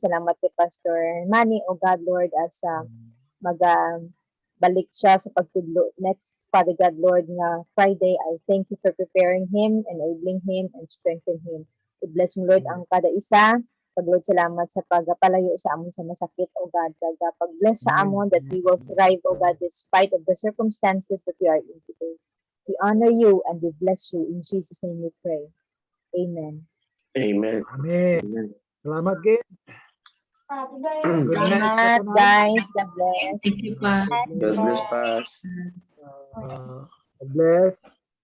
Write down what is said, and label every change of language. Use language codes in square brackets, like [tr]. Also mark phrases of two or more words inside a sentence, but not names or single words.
[hil] Salamat kay Pastor Manny, [en] O God, [hil] Lord, as balik siya sa pagtudlo next, [en] Father God, [hil] Lord, nga Friday. [en] I thank you for preparing him, enabling him, and strengthening him. [hil] I-bless mo, Lord, ang kada isa. Lord, salamat sa pagpalayo sa amon sa masakit, [en] O God. [hil] Pag-bless sa amon [en] that we will thrive, O God, despite of the circumstances that we are in today. We honor you and we bless you. In Jesus' name we pray. Amen. Amen. Amen. Amen. [hil] Salamat, Gid. Salamat, [en] guys. God bless. Thank you, pa. God bless, Pas. God bless.